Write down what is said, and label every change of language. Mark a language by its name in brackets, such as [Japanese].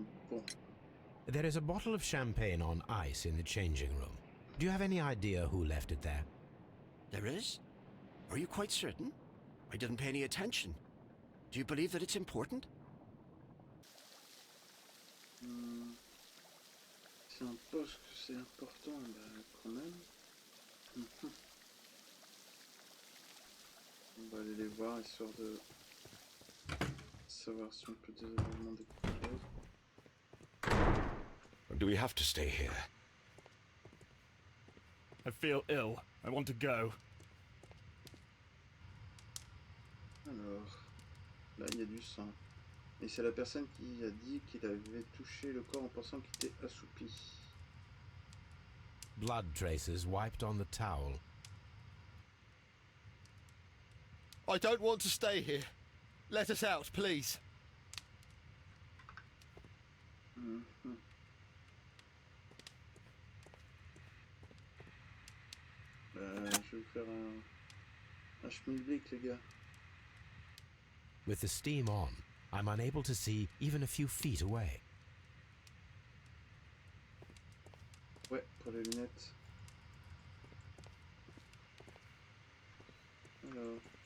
[French] Bon. [English] There is a bottle of champagne on ice in the changing room. Do you have any idea who left it there? There is? Are you quite certain? I didn't pay any attention. Do you believe that it's important? [French] Si on pense que c'est important, bah quand même. On va aller les voir histoire de savoir si on peut demander quelque chose. [English] Do we have to stay here? I feel ill. I want to go. [French] Alors, là il y a du sang. Et c'est la personne qui a dit qu'il avait touché le corps en pensant qu'il était assoupi. [English] Blood traces wiped on the towel. I don't want to stay here. Let us out, please. [French] Je vais vous faire un schmilblick, les gars. [English] With the steam on, I'm unable to see even a few feet away. [French] Ouais, pour les lunettes. Alors.